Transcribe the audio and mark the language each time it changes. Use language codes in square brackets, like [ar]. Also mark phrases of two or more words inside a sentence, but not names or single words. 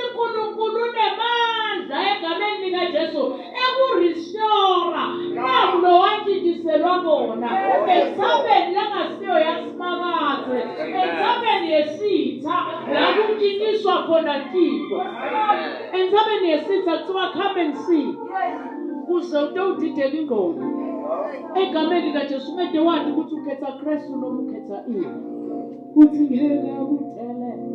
[nr] uNkulunkulu unemandla egameni likaJesu ekurestore naku lo wantshintshiselwa bona entsabeni langasiyo yasimakade entsabeni yesitha la kuntshintshiswa khona Thixo entsabeni yesitha kuthiwa [en] come and see [nr] kuze utowudideka ingqondo egameni likaJesu ungede wathi ukuthi ukhetha Kristu noma ukhetha ini kuthi ngeke akuthele